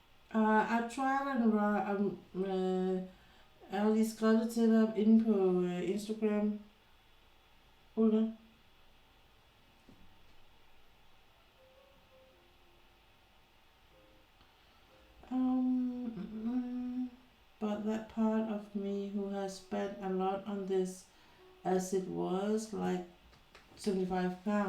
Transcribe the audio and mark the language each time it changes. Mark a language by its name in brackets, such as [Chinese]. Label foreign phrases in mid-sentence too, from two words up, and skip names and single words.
[Danish] Jeg tried jeg har lige skrevet det til dig inde på Instagram, Ulla. [English] But that part of me who has spent a lot on this, as it was like £75.